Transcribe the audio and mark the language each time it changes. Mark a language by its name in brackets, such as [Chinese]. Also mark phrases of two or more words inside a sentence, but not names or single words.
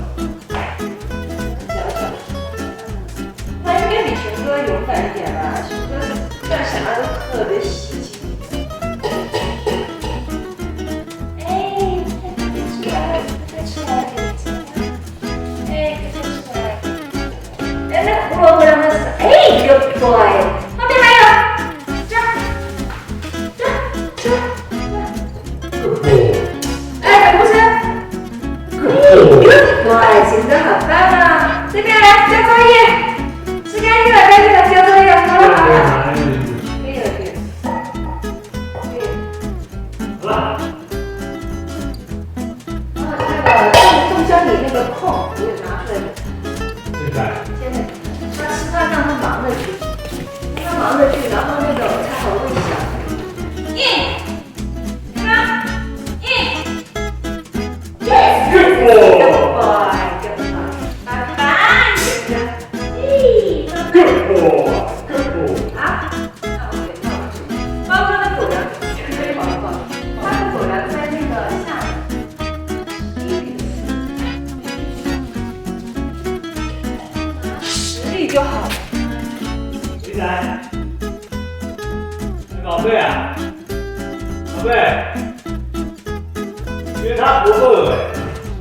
[Chinese] 他应该比熊哥勇敢一点吧？熊哥干啥都特别喜庆。哎，快吃完了，快吃完了，给你吃。哎，快吃完了。哎，那胡萝卜让他吃。 [English] 哎 ，good boy。 [Chinese] 旁边还有，这。哎，不是。 [English] good boy， [Chinese] 熊哥好棒啊！这边来交作业。吃干净了，交作业，好了好了。可以了。好了。然后冻箱里那个空我也拿出来了。现在他吃饭让他忙着去，然后那个才好喂小孩。 [English] Yes，good boy， [Chinese] 拜拜， [English] good boy。 [Chinese] 啊？包哥的狗粮可以好不好？他的狗粮在那个下面，10粒就好了。李仔，宝贝啊，宝贝，因为他不饿哎。